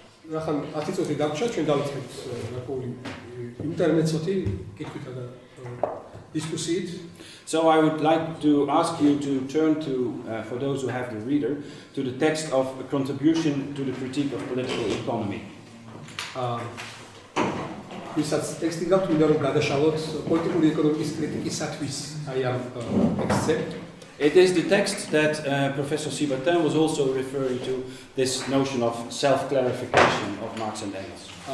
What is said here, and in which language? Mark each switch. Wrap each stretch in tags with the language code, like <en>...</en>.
<ka>რახან 10 წუთი დაგვრჩა, ჩვენ დავიწყებთ გარკვეული ინტერმეცოტი კითხვითა და დისკუსიით.</ka> <en>So I would like to ask you to turn to, for those who have the reader, to the text of a contribution to the critique of political economy.</en> <ka>ვისაც ტექსტი გაქვთ, მინდა რომ გადაშალოთ პოლიტიკური ეკონომიკის კრიტიკისათვის აი ამ ტექსტზე.</ka> <en>It is the text that Professor Sibertin was also referring to, this notion of self-clarification of Marx and Engels.</en>